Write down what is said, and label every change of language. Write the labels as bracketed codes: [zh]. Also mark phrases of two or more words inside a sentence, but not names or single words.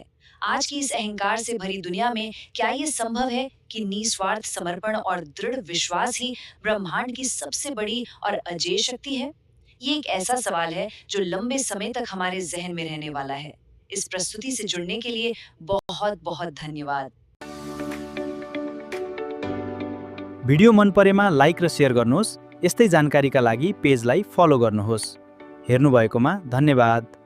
[hi] आज की इस अहंकार से भरी दुनिया में क्या ये संभव है कि निस्वार्थ समर्पण और दृढ़ विश्वास ही ब्रह्मांड की सबसे बड़ी और अजेय शक्ति है? ये एक ऐसा सवाल है जो लंबे समय तक हमारे जहन में रहने वाला है। इस प्रस्तुति से जुड़ने के लिए बहुत बहुत धन्यवाद। [ne] भिडियो मन परेमा लाइक र शेयर गर्नुहोस्। यस्तै जानकारीका लागि पेजलाई फलो गर्नुहोस्। हेर्नुभएकोमा धन्यवाद।